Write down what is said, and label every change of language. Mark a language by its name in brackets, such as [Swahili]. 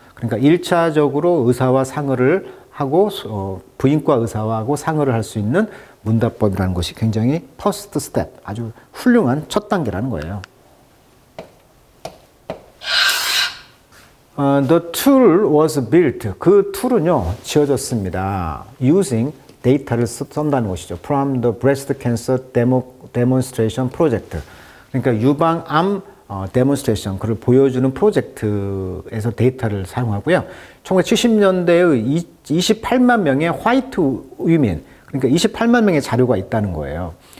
[Korean] 그러니까 1차적으로 의사와 상의를 하고 부인과 의사하고 상의를 할 수 있는 문답법이라는 것이 굉장히 퍼스트 스텝, 아주 훌륭한 첫 단계라는 거예요. [English] The tool was built. [Korean] 그 툴은요, 지어졌습니다. Using 데이터를 쓴다는 것이죠. [English] From the breast cancer demonstration project. [Korean] 그러니까 유방암 데몬스트레이션, 그걸 보여주는 프로젝트에서 데이터를 사용하고요. 1970년대의 28만 명의 화이트 위민, 그러니까 28만 명의 자료가 있다는 거예요.